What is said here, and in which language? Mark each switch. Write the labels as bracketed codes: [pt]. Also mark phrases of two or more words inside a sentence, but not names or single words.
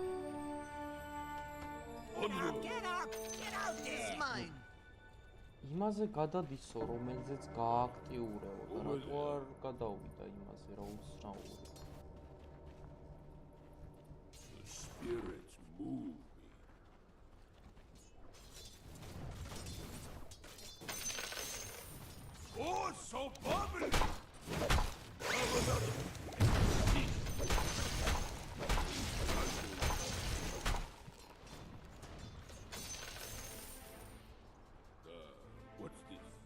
[en] Get up! Get out there! It's mine! [ka] იმაზე გადადისო, რომელზეც გააქტიურებო და რატო არ გადავიდა იმაზე, რა უცნაური. [en] The spirits move me. Oh, so bubbly! Have another. What's this?